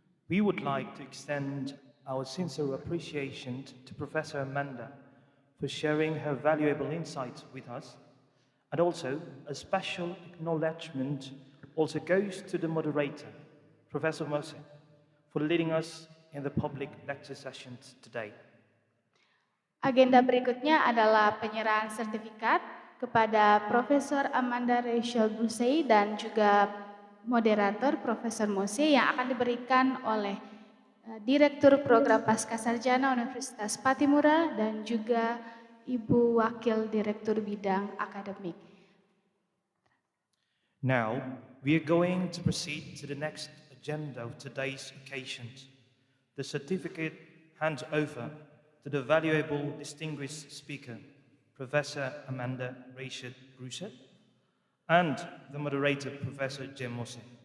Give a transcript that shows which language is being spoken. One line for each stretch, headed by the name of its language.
English: We would like to extend our sincere appreciation to Professor Amanda for sharing her valuable insights with us. And also, a special acknowledgement also goes to the moderator, Professor Mose, for leading us in the public lecture sessions today.
Indonesian: Agenda berikutnya adalah penyerahan sertifikat kepada Profesor Amanda Rachel Busey dan juga moderator Profesor Mose yang akan diberikan oleh Direktur Program Pascasarjana Universitas Pattimura dan juga Ibu Wakil Direktur Bidang Akademik.
English: Now, we are going to proceed to the next agenda of today's occasions. The certificate handover to the valuable distinguished speaker, Professor Amanda Rachel Brusset, and the moderator, Professor Jim Mose.